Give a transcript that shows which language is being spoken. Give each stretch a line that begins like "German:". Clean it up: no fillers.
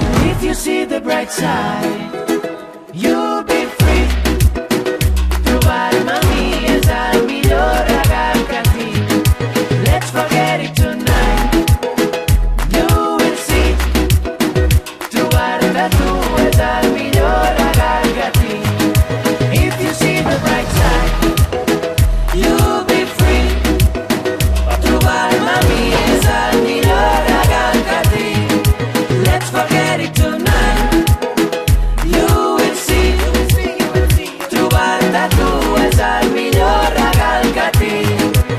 English: If you see the bright side, you'll be free.
Catalan: Trobar-me a mi és el millor regal que tinc.
English: Let's forget it tonight. You will see.
Catalan: Trobar-te a tu és el millor regal que tinc.
English: If you see the bright side, you'll be free.
Catalan: Trobar-me a mi és el millor regal que tinc.
English: Let's forget it tonight. You will see.
Catalan: Trobar-te a tu és el millor regal que tinc.